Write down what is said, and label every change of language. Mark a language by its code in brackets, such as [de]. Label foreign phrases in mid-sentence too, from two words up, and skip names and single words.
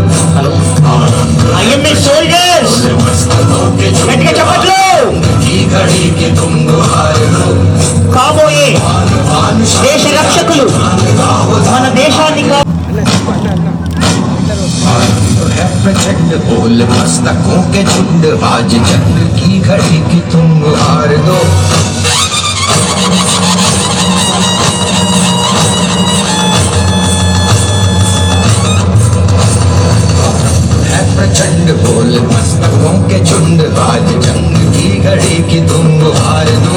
[en] IMA soldiers, [te] గట్టిగా చెప్పట్లు. [hi] की घड़ी की तुम गुहार दो। [te] కాబోయే దేశ రక్షకులు మన దేశాన్ని [hi] है प्रचंड बोल मस्तकों के झुंड आज जंग की घड़ी की तुम गुहार दो। प्रचंड बोल मस्तकों के झुंड आज जंग की घड़ी की तुम गुहार दो।